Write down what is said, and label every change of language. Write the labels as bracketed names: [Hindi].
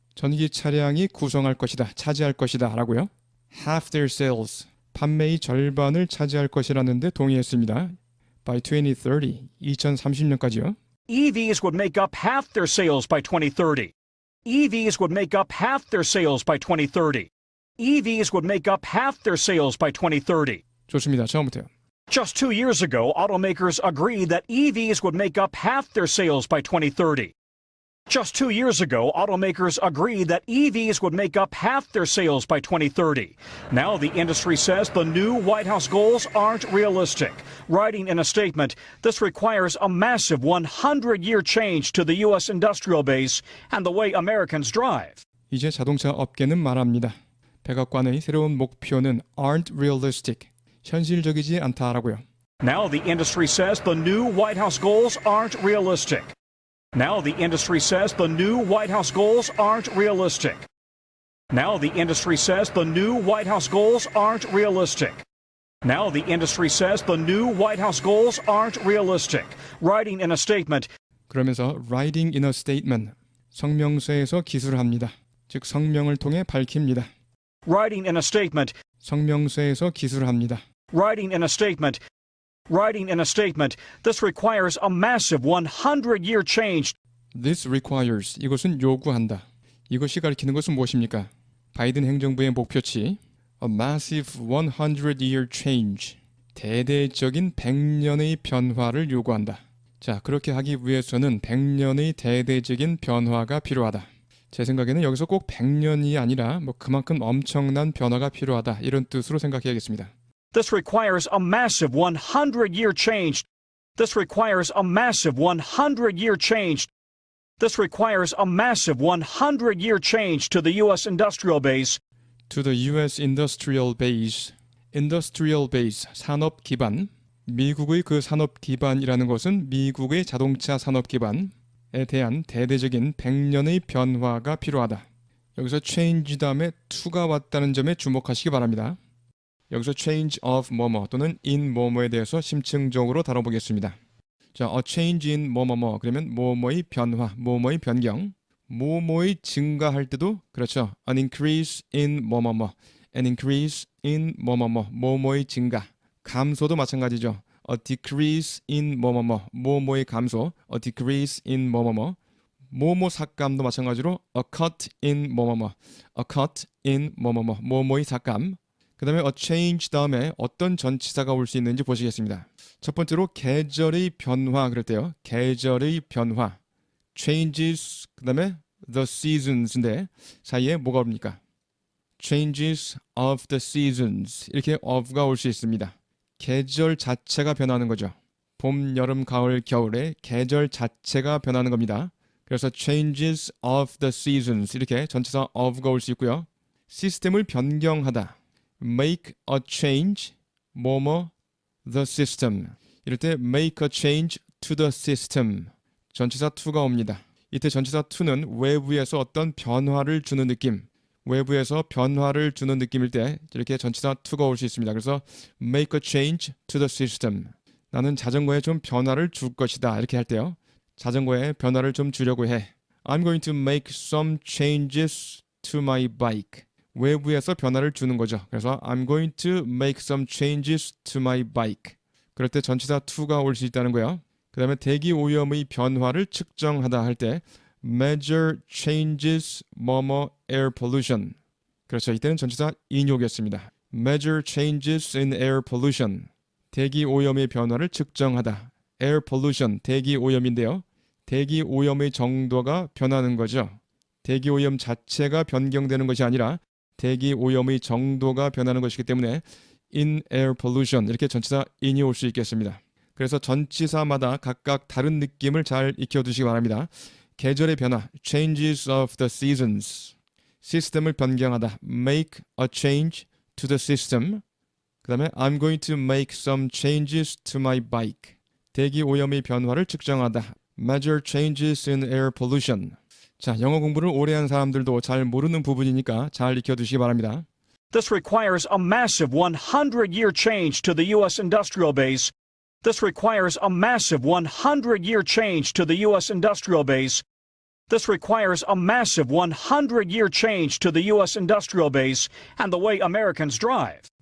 [Korean] 전기 차량이 구성할 것이다, 차지할 것이다 라고요. [English] Half their sales. [Korean] 판매의 절반을 차지할 것이라는데 동의했습니다. [English] By 2030. [Korean] 2030년까지요. [English] EVs would make up half their sales by 2030. EVs would make up half their sales by 2030. EVs would make up half their sales by 2030. [Korean] 좋습니다. 처음부터요. [English] Just 2 years ago, automakers agreed that EVs would make up half their sales by 2030. Just 2 years ago, automakers agreed that EVs would make up half their sales by 2030. Now the industry says the new White House goals aren't realistic. Writing in a statement, this requires a massive 100-year change to the U.S. industrial base and the way Americans drive. [Korean] 이제 자동차 업계는 말합니다. 백악관의 새로운 목표는 [English] aren't realistic. [Korean] 현실적이지 않다라고요. [English] Now the industry says the new White House goals aren't realistic. Now the industry says the new White House goals aren't realistic. Now the industry says the new White House goals aren't realistic. Now the industry says the new White House goals aren't realistic. Writing in a statement. [Korean] 그러면서 [English] writing in a statement. [Korean] 성명서에서 기술합니다. 즉 성명을 통해 밝힙니다. [English] Writing in a statement. [Korean] 성명서에서 기술합니다. [English] Writing in a statement. Writing in a statement, this requires a massive 100-year change. This requires, [Korean] 이것은 요구한다. 이것이 가리키는 것은 무엇입니까? 바이든 행정부의 목표치, [English] a massive 100-year change, [Korean] 대대적인 100년의 변화를 요구한다. 자, 그렇게 하기 위해서는 100년의 대대적인 변화가 필요하다. 제 생각에는 여기서 꼭 100년이 아니라 그만큼 엄청난 변화가 필요하다. 이런 뜻으로 생각해야겠습니다. [English] This requires a massive 100-year change. This requires a massive 100-year change. This requires a massive 100-year change to the U.S. industrial base. To the U.S. industrial base. industrial base, [Korean] 산업 기반. 미국의 그 산업 기반이라는 것은 미국의 자동차 산업 기반에 대한 대대적인 100년의 변화가 필요하다. 여기서 change 다음에 to가 왔다는 점에 주목하시기 바랍니다. 여기서 change of 뭐뭐 또는 in 뭐뭐에 대해서 심층적으로 다뤄보겠습니다. 자, [English] a change in [Korean] 뭐뭐뭐 그러면 뭐뭐의 변화, 뭐뭐의 변경, 뭐뭐의 증가할 때도 그렇죠. [English] an increase in 뭐뭐뭐, an increase in 뭐뭐뭐, [Korean] 뭐뭐의 증가. 감소도 마찬가지죠. [English] a decrease in 뭐뭐뭐, [Korean] 뭐뭐의 감소, [English] a decrease in 뭐뭐뭐. [Korean] 뭐뭐 삭감도 마찬가지로 [English] a cut in 뭐뭐뭐, [Korean] a cut in 뭐뭐뭐, 뭐뭐의 삭감. 그 다음에 a change 다음에 어떤 전치사가 올 수 있는지 보시겠습니다. 첫 번째로 계절의 변화 그럴 때요. 계절의 변화. changes 그 다음에 [English] the seasons [Korean] 인데 사이에 뭐가 옵니까? [English] changes of the seasons [Korean] 이렇게 of가 올 수 있습니다. 계절 자체가 변하는 거죠. 봄, 여름, 가을, 겨울에 계절 자체가 변하는 겁니다. 그래서 [English] changes of the seasons [Korean] 이렇게 전치사 of가 올 수 있고요. 시스템을 변경하다. [English] make a change 뭐뭐 the system [Korean] 이럴 때 [English] make a change to the system [Korean] 전치사 to가 옵니다. 이때 전치사 to는 외부에서 어떤 변화를 주는 느낌 외부에서 변화를 주는 느낌일 때 이렇게 전치사 to가 올 수 있습니다. 그래서 [English] make a change to the system [Korean] 나는 자전거에 좀 변화를 줄 것이다 이렇게 할 때요. 자전거에 변화를 좀 주려고 해. [English] I'm going to make some changes to my bike. [Korean] 외부에서 변화를 주는 거죠. 그래서 [English] I'm going to make some changes to my bike. [Korean] 그럴 때 전치사 to가 올 수 있다는 거예요. 그 다음에 대기 오염의 변화를 측정하다 할 때 [English] measure changes 뭐뭐 air pollution. [Korean] 그렇죠. 이때는 전치사 인용이었습니다. [English] measure changes in air pollution. [Korean] 대기 오염의 변화를 측정하다. air pollution, 대기 오염인데요. 대기 오염의 정도가 변하는 거죠. 대기 오염 자체가 변경되는 것이 아니라 대기 오염의 정도가 변하는 것이기 때문에 [English] in air pollution [Korean] 이렇게 전치사 in이 올 수 있겠습니다. 그래서 전치사마다 각각 다른 느낌을 잘 익혀두시기 바랍니다. 계절의 변화, [English] changes of the seasons. [Korean] 시스템을 변경하다, [English] make a change to the system. [Korean] 그 다음에 [English] I'm going to make some changes to my bike. [Korean] 대기 오염의 변화를 측정하다, [English] measure changes in air pollution. [Korean] 자, 영어 공부를 오래 한 사람들도 잘 모르는 부분이니까 잘 익혀두시기 바랍니다. [English] This requires a massive 100-year change to the U.S. industrial base. This requires a massive 100-year change to the U.S. industrial base. This requires a massive 100-year change to the U.S. industrial base and the way Americans drive.